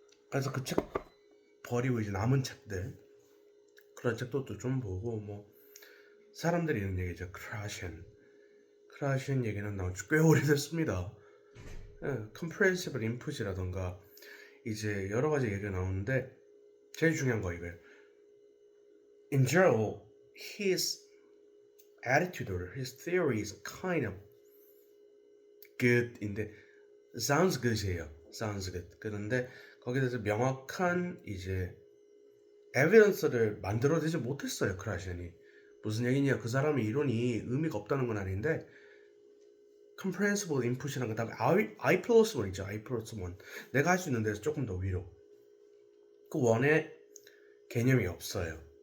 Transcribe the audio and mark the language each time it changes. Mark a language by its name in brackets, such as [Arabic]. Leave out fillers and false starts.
[Korean] 그래서 그 책 버리고 이제 남은 책들 그런 책도 또 좀 보고 뭐 사람들이 있는 얘기죠. 크라시엔 얘기는 나온 지 꽤 오래됐습니다. 예, 컴프레hensible input이라던가 이제 여러 가지 얘기가 나오는데 제일 중요한 거 이거예요. [English] In general, his attitude or his theory is kind of good인데 sounds good이에요. sounds good. [Korean] 그런데 거기에 대해서 명확한 이제 에비던스를 만들어내지 못했어요. 크라시안이 무슨 얘기냐, 그 사람의 이론이 의미가 없다는 건 아닌데 comprehensible input이란 그 다음에 I 플러스 1 있죠. I 플러스 1 내가 할 수 있는 데서 조금 더 위로 그 원의 개념이 없어요.